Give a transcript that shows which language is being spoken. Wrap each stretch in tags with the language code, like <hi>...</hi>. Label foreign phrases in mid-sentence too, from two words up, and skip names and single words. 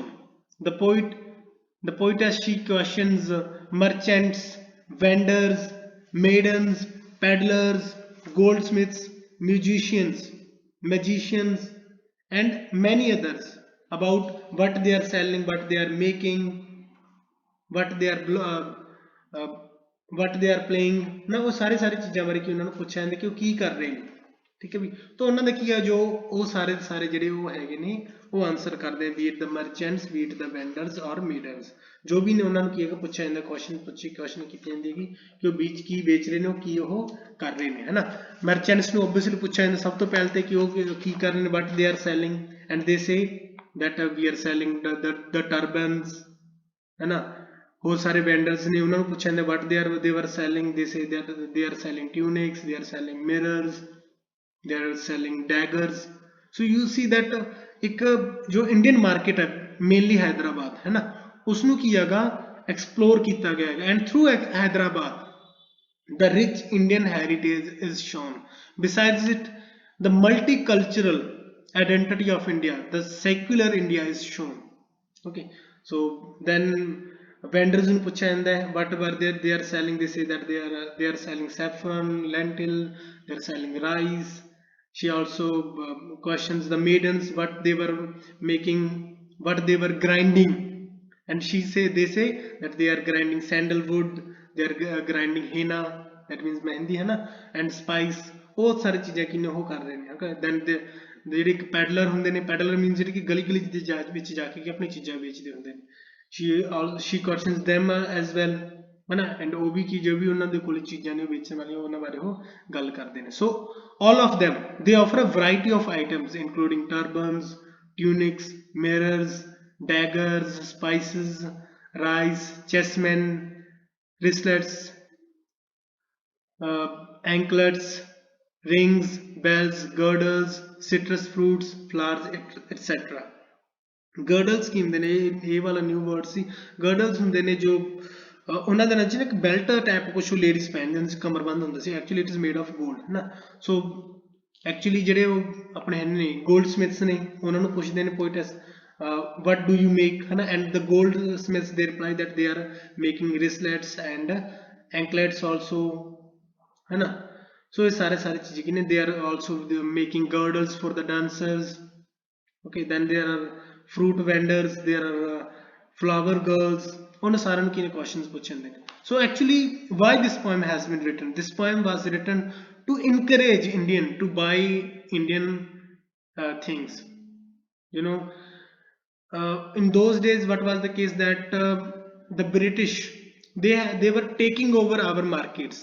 <en>The poetess she questions merchants, vendors, maidens, peddlers, goldsmiths, magicians and many others about what they are selling, what they are making, what they are</en> <pa>playing ਨਾ ਉਹ ਸਾਰੇ ਚੀਜ਼ਾਂ ਬਾਰੇ ਕਿ ਉਹਨਾਂ ਨੂੰ ਪੁੱਛਿਆ ਜਾਂਦਾ ਕਿ ਉਹ ਕੀ ਕਰ ਰਹੇ ਨੇ, ਠੀਕ ਹੈ ਵੀ, ਤਾਂ ਉਹਨਾਂ ਦਾ ਕੀ ਆ ਜੋ ਉਹ ਸਾਰੇ ਜਿਹੜੇ ਉਹ ਹੈਗੇ ਨੇ ਉਹ ਆਨਸਰ ਕਰਦੇ,</pa> <en>be it the merchants, be it the vendors or maidens,</en> <pa>ਜੋ ਵੀ ਨੇ ਉਹਨਾਂ ਨੂੰ ਕੀ ਹੈਗਾ ਪੁੱਛਿਆ ਜਾਂਦਾ, ਕੁਐਸਚਨ ਕੀਤੀ ਜਾਂਦੀ ਹੈਗੀ ਕਿ ਉਹ ਕੀ ਵੇਚ ਰਹੇ ਨੇ, ਉਹ ਕੀ ਉਹ ਕਰ ਰਹੇ ਨੇ, ਹੈ ਨਾ. ਮਰਚੈਂਟਸ ਨੂੰ ਓਬਵੀਅਸਲੀ ਪੁੱਛਿਆ ਜਾਂਦਾ ਸਭ ਤੋਂ ਪਹਿਲਾਂ ਤੇ ਕਿ ਉਹ ਕੀ ਕਰ ਰਹੇ ਨੇ,</pa> <en>what they are selling, and they say that we are selling the turbans,</en> <hi>है ना.</hi> <pa>ਹੋਰ ਸਾਰੇ</pa> <en>vendors</en> <pa>ਨੇ ਉਹਨਾਂ ਨੂੰ ਪੁੱਛਿਆ ਜਾਂਦਾ</pa> <en>what they were selling, they say that they are selling tunics, they are selling mirrors, they are selling daggers. So you see that</en> <pa>ਇੱਕ ਜੋ</pa> <en>Indian market</en> <pa>ਹੈ ਮੇਨਲੀ ਹੈਦਰਾਬਾਦ, ਹੈ ਨਾ, ਉਸ ਨੂੰ ਕੀ ਹੈਗਾ ਐਕਸਪਲੋਰ ਕੀਤਾ ਗਿਆ ਹੈਗਾ,</pa> <en>and through</en> <pa>ਹੈਦਰਾਬਾਦ</pa> <en>the rich Indian heritage is shown. Besides it, the multicultural identity of India, the secular India is shown. Okay, so then vendors</en> <pa>ਨੂੰ ਪੁੱਛਿਆ ਜਾਂਦਾ ਹੈ</pa> <en>what were they are selling, they say that they are selling saffron, lentil, they are selling rice. She also questions the maidens what they were making, what they were grinding, and they say that they are grinding sandalwood, they are grinding henna, that means mehndi,</en> <hi>है ना,</hi> <en>and spice.</en> <hi>बहुत सारी चीज़ें किन्ने हो कर रहे हैं.</hi> <pa>Okay, then ਜਿਹੜੇ ਪੈਡਲਰ ਹੁੰਦੇ ਨੇ,</pa> <en>peddler means</en> <pa>ਜਿਹੜੇ ਕਿ ਗਲੀ ਦੇ ਵਿੱਚ ਜਾ ਕੇ ਆਪਣੀ ਚੀਜ਼ਾਂ ਵੇਚਦੇ ਹੁੰਦੇ ਨੇ.</pa> <en>she questions them as well,</en> <hi>है ना,</hi> <pa>and ਉਹ ਵੀ ਕੀ ਜੋ ਵੀ ਉਹਨਾਂ ਦੇ ਕੋਲ ਚੀਜ਼ਾਂ ਨੇ ਵੇਚਣ ਵਾਲੀਆਂ ਉਹਨਾਂ ਬਾਰੇ ਉਹ ਗੱਲ ਕਰਦੇ ਨੇ.</pa> <en>So all of them they offer a variety of items including turbans, tunics, mirrors, daggers, spices, rice, chessmen, wristlets, anklets, rings, bells, girdles, citrus fruits, flowers, etc.</en> <pa>girdles ਕੀ ਹੁੰਦੇ ਨੇ, ਇਹ ਵਾਲਾ</pa> <en>new word</en> <pa>ਸੀ. girdles ਹੁੰਦੇ ਨੇ ਜੋ ਉਹਨਾਂ ਦੇ ਨਾਲ ਜਿਵੇਂ ਇੱਕ</pa> <en>belt type</en> <pa>ਕੁਛ ਲੇਡੀਜ਼ ਪਹਿਨਦੇ ਹੁੰਦੇ ਸੀ, ਕਮਰਬੰਦ ਹੁੰਦਾ ਸੀ,</pa> <en>actually it is made of gold,</en> <pa>ਹੈ ਨਾ. ਸੋ ਐਕਚੁਅਲੀ ਜਿਹੜੇ ਉਹ ਆਪਣੇ ਨੇ</pa> <en>gold smiths</en> <pa>ਨੇ ਉਹਨਾਂ ਨੂੰ ਪੁੱਛਦੇ ਨੇ ਪੋਇਟਸ</pa> <en>what do you make,</en> <hi>है ना,</hi> <en>and the goldsmiths they reply that they are making wristlets and anklets also,</en> <hi>है ना.</hi> <en>So</en> <hi>ये सारे चीजें की</hi> <en>they are also making girdles for the dancers. Okay, then there are fruit vendors, there are flower girls.</en> <hi>उन सारे की questions पूछे हैं.</hi> <en>So actually why this poem has been written, this poem was written to encourage Indian to buy Indian things, you know. in those days, what was the case that the British, they were taking over our markets.</en>